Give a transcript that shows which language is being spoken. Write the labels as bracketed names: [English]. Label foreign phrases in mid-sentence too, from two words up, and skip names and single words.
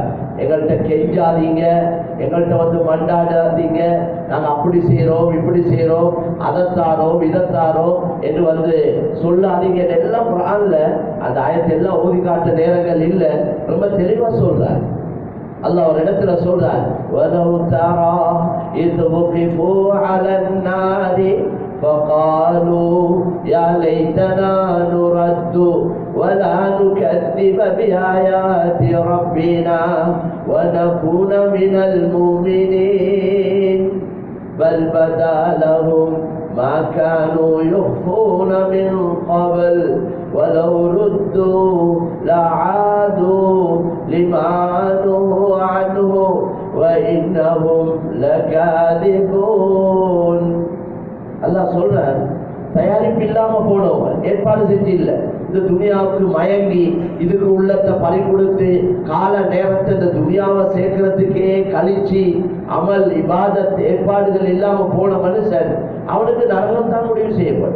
[Tamil] எங்கள்கிட்ட கெஞ்சாதீங்க, எங்கள்கிட்ட வந்து மண்டாடாதீங்க, நாங்கள் அப்படி செய்கிறோம் இப்படி செய்கிறோம் அதைத்தாரோம் இதைத்தாரோம் என்று வந்து சொல்லாதீங்க எல்லாம் குர்ஆன்ல அந்த ஆயத்தை எல்லாம் ஓதி காட்ட நேரங்கள் இல்லை, ரொம்ப தெளிவாக சொல்றார். அல்லாஹ் ஒரு இடத்துல சொல்றார், [Arabic] وَلَوْ تَرَى إِذْ وُقِفُوا عَلَى النَّارِ فَقَالُوا يَا لَيْتَنَا نُرَدُّ وَلَا نُكَذِّبَ بِآيَاتِ رَبِّنَا وَنَكُونَ مِنَ الْمُؤْمِنِينَ بَلْ بَدَا لَهُمْ مَا كَانُوا يُخْفُونَ مِنْ قَبْلُ وَلَوْ رُدُّوا لَعَادُوا لِمَا نُهُوا عَنْهُ وَإِنَّهُمْ لَكَاذِبُونَ. [Tamil] அல்லாஹ் சொல்றார், தயாரிப்பு இல்லாம போனவங்க, ஏற்பாடு செஞ்சு இல்லை, இந்த துனியாவுக்கு மயங்கி இதுக்கு உள்ளத்தை பறி கொடுத்து கால நேரத்தை இந்த துனியாவை சேர்க்கறதுக்கே கழிச்சு [Arabic] عمل عبادات [Tamil] ஏற்பாடுகள் இல்லாம போன மனுஷன் அவனுக்கு நரகம் தான் முடிவு செய்யப்படும்.